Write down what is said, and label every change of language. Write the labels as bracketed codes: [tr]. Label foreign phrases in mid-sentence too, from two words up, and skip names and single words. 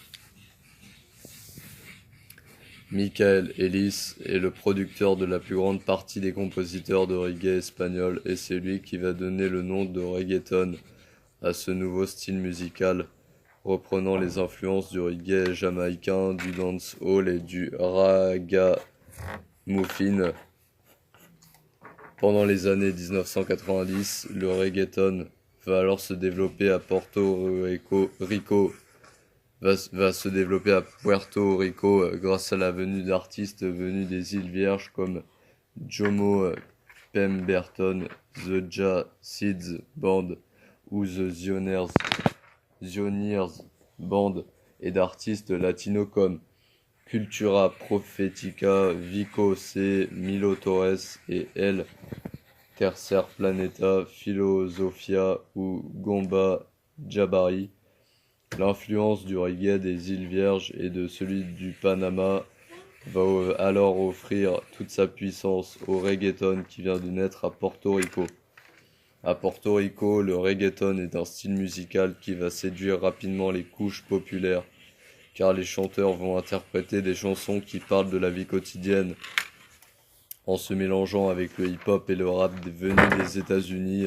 [fr] Michael Ellis est le producteur de la plus grande partie des compositeurs de reggae espagnol et c'est lui qui va donner le nom de reggaeton à ce nouveau style musical, reprenant les influences du reggae jamaïcain, du dancehall et du ragamuffin. Pendant les années 1990, le reggaeton va alors se développer à Puerto Rico grâce à la venue d'artistes venus des îles Vierges comme Jomo Pemberton, The Jazz Band ou The Zioneers Band et d'artistes latinos comme Cultura Profética, Vico C, Milo Torres et El Tercer Planeta, Filosofia ou Gomba Jabari. L'influence du reggae des îles Vierges et de celui du Panama va alors offrir toute sa puissance au reggaeton qui vient de naître à Porto Rico. À Porto Rico, le reggaeton est un style musical qui va séduire rapidement les couches populaires, car les chanteurs vont interpréter des chansons qui parlent de la vie quotidienne, en se mélangeant avec le hip-hop et le rap venu des États-Unis.